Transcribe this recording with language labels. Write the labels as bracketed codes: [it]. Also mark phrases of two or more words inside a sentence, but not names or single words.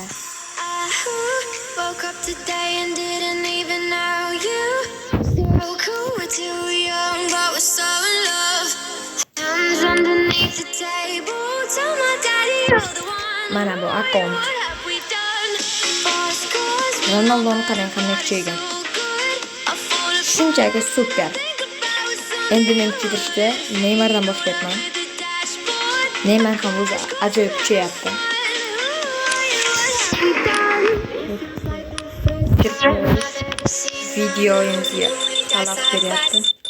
[en] Woke up today and didn't even know you. So cool, we're too young, but we're so in love. Hands underneath the table, tell my daddy you're the one. [uz] Mana bu akkaunt. [en] What have we done? Fast cars, [uz] Ronaldo'ni qarang qanday kuchaygan. Shunchaki super. Endi men kuchaytirishda Neymardan boshlayapman. Neymar ham o'zi ajoyib kuchayapti. Videoyimizga talab beryapti.